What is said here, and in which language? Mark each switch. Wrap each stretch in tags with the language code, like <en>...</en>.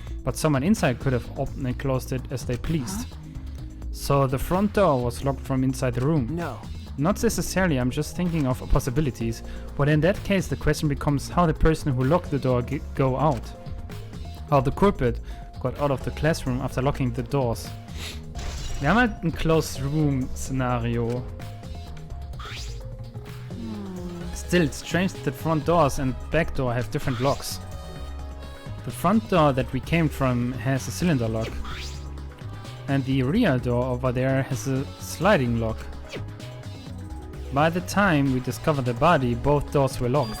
<en>But someone inside could have opened and closed it as they pleased. So the front door was locked from inside the room. No. Not necessarily, I'm just thinking of possibilities. But in that case the question becomes how the person who locked the door go out. How the culprit got out of the classroom after locking the doors.</en> <de>Wir haben halt ein Closed Room Szenario.</de> <en>Still, it's strange that the front doors and back door have different locks. The front door that we came from has a cylinder lock. And the rear door over there has a sliding lock. By the time we discovered the body, both doors were locked.</en>